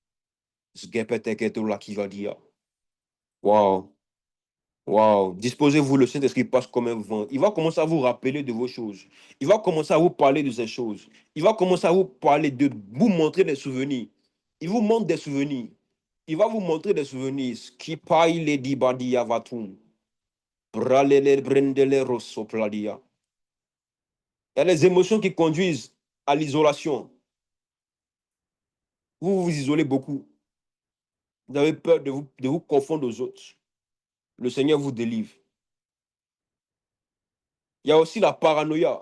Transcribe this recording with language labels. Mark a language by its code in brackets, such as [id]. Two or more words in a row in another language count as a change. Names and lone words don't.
[fr] Waouh, waouh. Disposez-vous, le Saint-Esprit passe comme un vent. Il va commencer à vous rappeler de vos choses. Il va commencer à vous parler de ces choses. Il va commencer à vous parler de vous montrer des souvenirs. Il vous montre des souvenirs. Il va vous montrer des souvenirs. Skipai di badia vatum. Bralele brendele rosopladia. Il y a les émotions qui conduisent à l'isolation. Vous vous isolez beaucoup. Vous avez peur de vous confondre aux autres. Le Seigneur vous délivre. Il y a aussi la paranoïa.